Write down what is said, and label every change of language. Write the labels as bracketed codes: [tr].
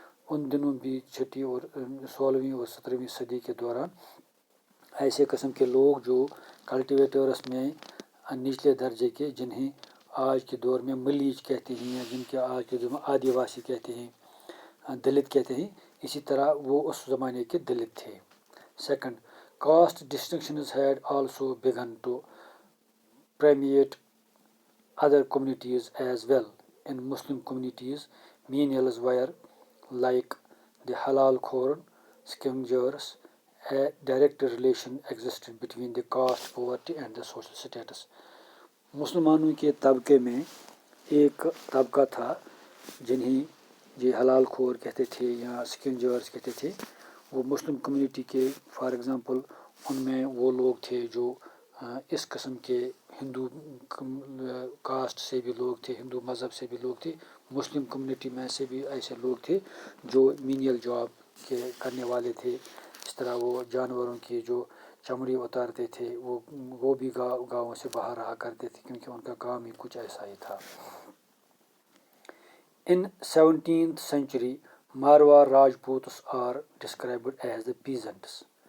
[ur] ان دنوں بھی 6 اور 16ویں اور 17ویں صدی کے دوران ایسے قسم کے لوگ جو کلٹیویٹرس میں نچلے درجے کے، جنہیں آج کے دور میں ملیج کہتے ہیں یا جن کے آج کے دور میں آدیواسی کہتے ہیں، دلت کہتے ہیں، اسی طرح وہ اس زمانے کے دلت تھے. [en] Second, caste distinctions had also begun to permeate other communities as well. In Muslim communities, menials were like the halal khor, scavengers. A direct relation existed between the caste poverty and the social status. [ur] مسلمانوں کے طبقے میں ایک طبقہ تھا جنہیں یہ حلال خور کہتے تھے یا اسکینجرز کہتے تھے. وہ مسلم کمیونٹی کے [en] for example [ur] ان میں وہ لوگ تھے جو اس قسم کے ہندو کاسٹ سے بھی لوگ تھے، ہندو مذہب سے بھی لوگ تھے. مسلم کمیونٹی میں سے بھی ایسے لوگ تھے جو مینیل جاب کے کرنے والے تھے. اس طرح وہ جانوروں کی جو چمڑی اتارتے تھے، وہ بھی گاؤں سے باہر رہا کرتے تھے کیونکہ ان کا کام ہی کچھ ایسا ہی تھا. [en] In 17th century, Marwar Rajputs are described as the peasants.